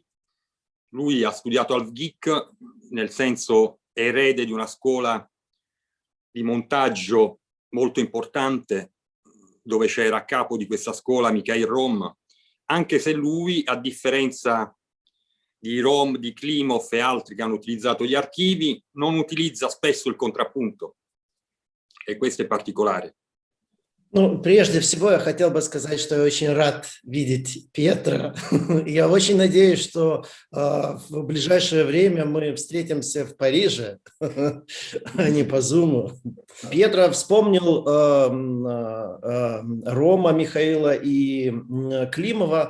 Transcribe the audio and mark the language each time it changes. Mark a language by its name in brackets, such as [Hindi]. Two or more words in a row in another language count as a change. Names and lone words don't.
[Italian] Lui ha studiato al VGIC, nel senso è erede di una scuola di montaggio molto importante, dove c'era a capo di questa scuola Mikhail Rom, anche se lui, a differenza di Rom, di Klimov e altri che hanno utilizzato gli archivi, non utilizza spesso il contrappunto. E questo è particolare. [Russian] Ну, прежде всего, я хотел бы сказать, что я очень рад видеть Пьетро. Я очень надеюсь, что в ближайшее время мы встретимся в Париже, а не по Зуму. Пьетро вспомнил Рома Михаила и Климова.